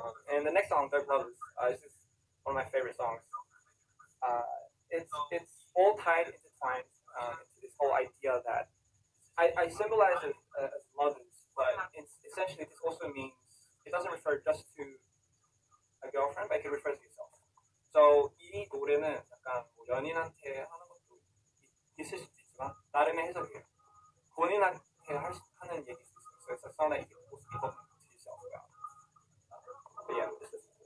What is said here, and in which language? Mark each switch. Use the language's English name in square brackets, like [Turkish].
[English] And the next song, Dope Lovers, this is one of my favorite songs. It's all tied, intertwined into this whole idea that I symbolize it as mothers, but essentially this also means it doesn't refer just to a girlfriend, but it can refer to yourself. [Korean] So 이 노래는 약간 뭐 연인한테 하는 것도 있을 수도 있지만 나름의 해석이에요. 본인한테 하는 얘기일 수도 있어요. [English] So it's a song that you can also be talking to yourself about. But yeah, this is